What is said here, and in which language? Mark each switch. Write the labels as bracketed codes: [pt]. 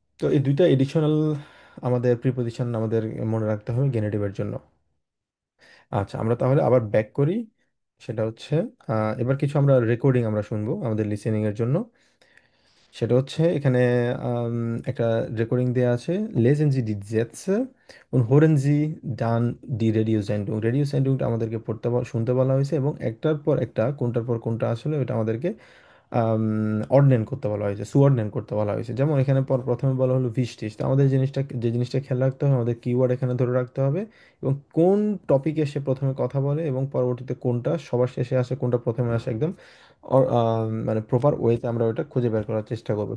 [bn] তো এই দুইটা এডিশনাল আমাদের প্রিপোজিশন আমাদের মনে রাখতে হবে গেনেটিভের জন্য। আচ্ছা, আমরা তাহলে আবার ব্যাক করি। সেটা হচ্ছে এবার কিছু আমরা রেকর্ডিং আমরা শুনবো আমাদের লিসেনিং এর জন্য। সেটা হচ্ছে এখানে আম, একটা রেকর্ডিং দেওয়া আছে। [de] Lesen Sie die Sätze und hören Sie dann die Radiosendung. [bn] Radio সেন্ডিংটা আমাদেরকে শুনতে বলা হয়েছে, এবং একটার পর একটা, কোনটার পর কোনটা আসলে ওটা আমাদেরকে অর্ডনেন করতে বলা হয়েছে, সুঅর্ডনেন করতে বলা হয়েছে। যেমন এখানে প্রথমে বলা হলো ভিস্টিস, তো আমাদের যে জিনিসটা খেয়াল রাখতে হবে, আমাদের কিওয়ার্ড এখানে ধরে রাখতে হবে, এবং কোন টপিকে সে প্রথমে কথা বলে এবং পরবর্তীতে কোনটা সবার শেষে আসে, কোনটা প্রথমে আসে, একদম মানে প্রপার ওয়েতে আমরা ওটা খুঁজে বের করার চেষ্টা করবো।